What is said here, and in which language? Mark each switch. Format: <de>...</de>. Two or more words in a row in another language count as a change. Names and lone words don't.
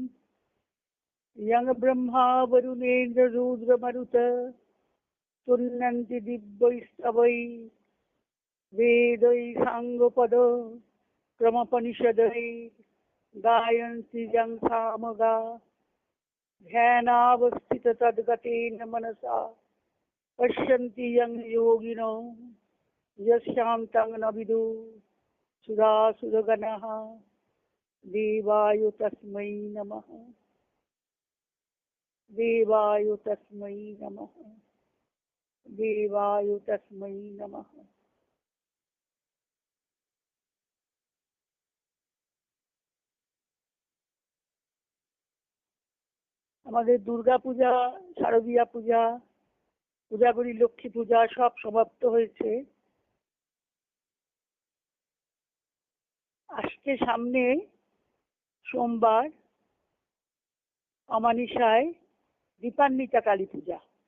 <sa>यं ब्रह्मा वरुणेन्द्ररुद्रमरुत तुन्नन्ति दिव्यैस्तवैः वेदैः साङ्गपद क्रमोपनिषदैः गायन्ति यं सामगा ध्यानावस्थिततद्गतेन मनसा पश्यन्ति यं योगिनो यस्यान्तं न विदुः सुरासुरगणः। देवाय तस्मै नमः देवाय तस्मै नमः देवाय तस्मै नमः।</sa> <bn>আমাদের দুর্গা পূজা, শারদীয়া পূজা, পূজাগুলি লক্ষ্মী পূজা সব সমাপ্ত হয়েছে। আজকে সামনে সোমবার অমানিসায় দীপান্বিতা কালী পূজা।</bn>